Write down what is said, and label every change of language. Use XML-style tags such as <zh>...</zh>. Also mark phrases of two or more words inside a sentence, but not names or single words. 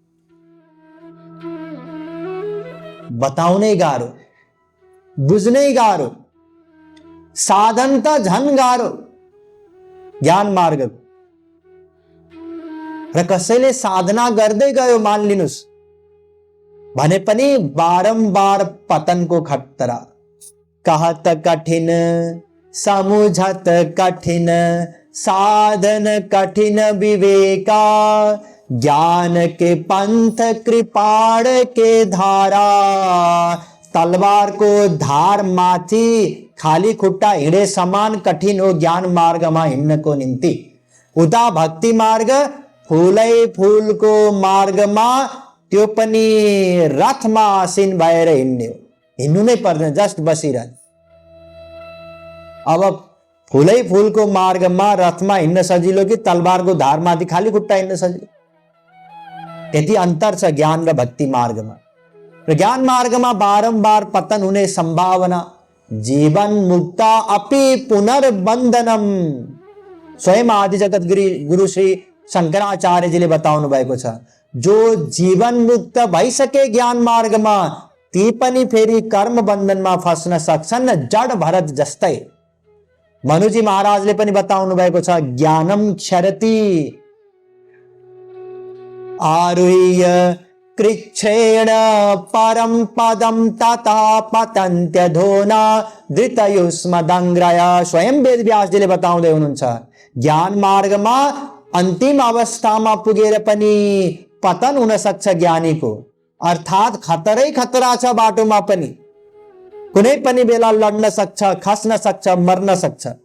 <ne>बताउनै गाह्रो, बुझ्नै गाह्रो, साधन त झन् गाह्रो ज्ञान मार्ग। र कसैले साधना गर्दै गयो मानिलिनुस् भने पनि बारम्बार पतनको खतरा।</ne> <awa>कहत कठिन समुझत कठिन, साधन कठिन विवेका, ज्ञान के पंथ कृपाण के धारा।</awa> <ne>तलवार को धार माथि खाली खुट्टा हिँडे समान कठिन हो ज्ञान मार्गमा हिँड्नको निम्ति। उता भक्ति मार्ग फुलै फुलको मार्गमा, त्यो पनि रथमा आसीन भएर हिँड्ने हो। हिँड्नु नै पर्दैन, जस्ट बसिरहने। अब फुलै फुलको मार्गमा रथमा हिँड्न सजिलो कि तलवारको धारमाथि खाली खुट्टा हिँड्न सजिलो? त्यति अन्तर छ ज्ञान र भक्ति मार्गमा। र ज्ञान मार्गमा बारम्बार पतन हुने सम्भावना।</ne> <sa>जीवन मुक्ता अपि पुनर्बन्धनम।</sa> <ne>स्वयं आदि जगत गुरु श्री शंकराचार्यजीले बताउनु भएको छ, जो जीवन मुक्त भइसके ज्ञान मार्गमा ती पनि फेरि कर्म बन्धनमा फस्न सक्छन्, जड भरत जस्तै। मनुजी महाराजले पनि बताउनु भएको छ,</ne> <sa>ज्ञानम क्षरति आरुह्य कृच्छ्रेण परम पदम तथा पतन्त्यधोना धृतयुष्मदङ्ग्रय।</sa> <ne>स्वयं वेदव्यासजीले बताउँदै हुनुहुन्छ, ज्ञान मार्गमा अन्तिम अवस्थामा पुगेर पनि पतन हुन सक्छ ज्ञानीको। अर्थात खतरै खतरा छ बाटोमा पनि, कुनै पनि बेला लड्न सक्छ, खस्न सक्छ, मर्न सक्छ।</ne>